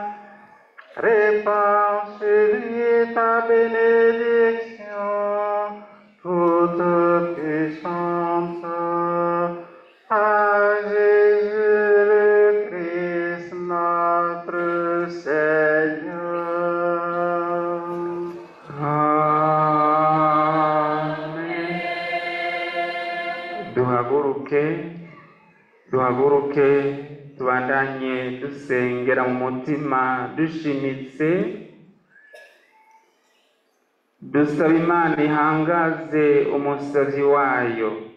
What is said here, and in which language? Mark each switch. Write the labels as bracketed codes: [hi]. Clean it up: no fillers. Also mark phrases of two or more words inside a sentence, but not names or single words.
[fr] Répands sur lui ta bénédiction, toute puissante, par Jésus le Christ notre Seigneur. Amen. [rn] Duhaguruke tubandanye dusengera mu mutima dushimitse dusaba Imana ihangaze umusavyi wayo.